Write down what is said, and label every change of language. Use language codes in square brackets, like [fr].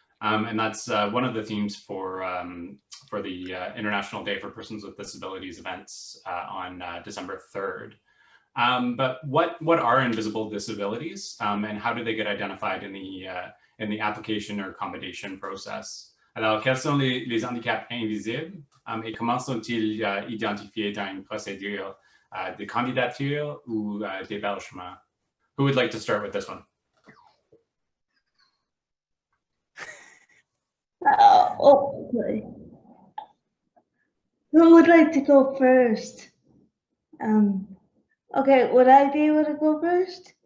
[en] And that's one of the themes for the International Day for Persons with Disabilities events on December 3rd. But what are invisible disabilities, and how do they get identified in the application or accommodation process? [fr] Alors, quels sont les handicaps invisibles et comment sont-ils identifiés dans une procédure de candidature ou d'hébergement? [en] Who would like to start with this one? Okay. Who would like to go first? Okay, would I be able to go first?